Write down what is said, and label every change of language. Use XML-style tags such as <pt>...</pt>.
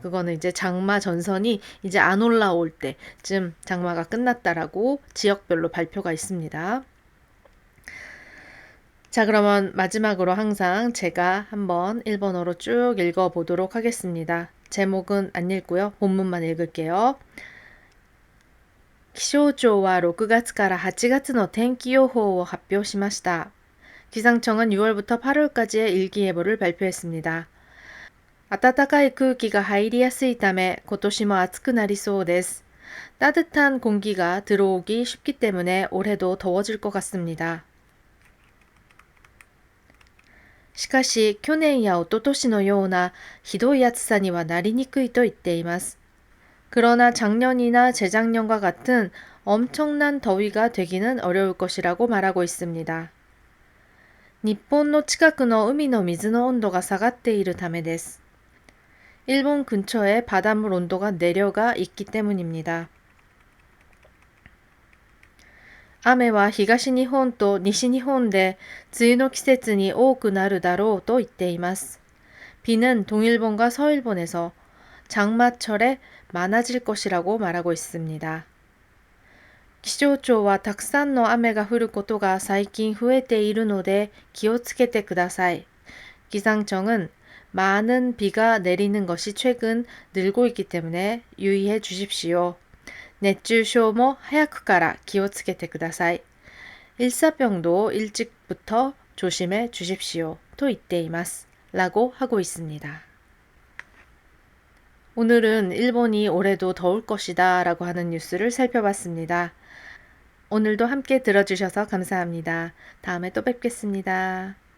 <ko>그거는 이제 장마 전선이 이제 안 올라올 때쯤 장마가 끝났다라고 지역별로 발표가 있습니다. 자, 그러면 마지막으로 항상 제가 한번 일본어로 쭉 읽어보도록 하겠습니다. 제목은 안 읽고요. 본문만 읽을게요.</ko> <ja>気象庁は6月から8月の天気予報を発表しました.</ja> <ko>기상청은 6월부터 8월까지의 일기예보를 발표했습니다.</ko> <ja>暖かい空気が入りやすいため今年も暑くなりそうです.</ja> <ko>따뜻한 공기가 들어오기 쉽기 때문에 올해도 더워질 것 같습니다.</ko> <ja>しかし、去年や一昨年のようなひどい暑さにはなりにくいと言っています.</ja> <ko>그러나 작년이나 재작년과 같은 엄청난 더위가 되기는 어려울 것이라고 말하고 있습니다.</ko> <ja>日本の近くの海の水の温度が下がっているためです.</ja> <ko>일본 근처에 바닷물 온도가 내려가 있기 때문입니다.</ko> <ja>雨は東日本と西日本で梅雨の季節に多くなるだろうと言っています.</ja> <ko>비는 동일본과 서일본에서 장마철에 많아질 것이라고 말하고 있습니다.</ko> <ja>気象庁はたくさんの雨が降ることが最近増えているので気をつけてください.</ja> <ko>기상청은 많은 비가 내리는 것이 최근 늘고 있기 때문에 유의해 주십시오.</ko> <ja>熱中症も早くから気をつけてください.</ja> <ko>일사병도 일찍부터 조심해 주십시오. 또</ko> <ja>言っています.</ja> <ko>라고 하고 있습니다. 오늘은 일본이 올해도 더울 것이다 라고 하는 뉴스를 살펴봤습니다. 오늘도 함께 들어주셔서 감사합니다. 다음에 또 뵙겠습니다.</ko>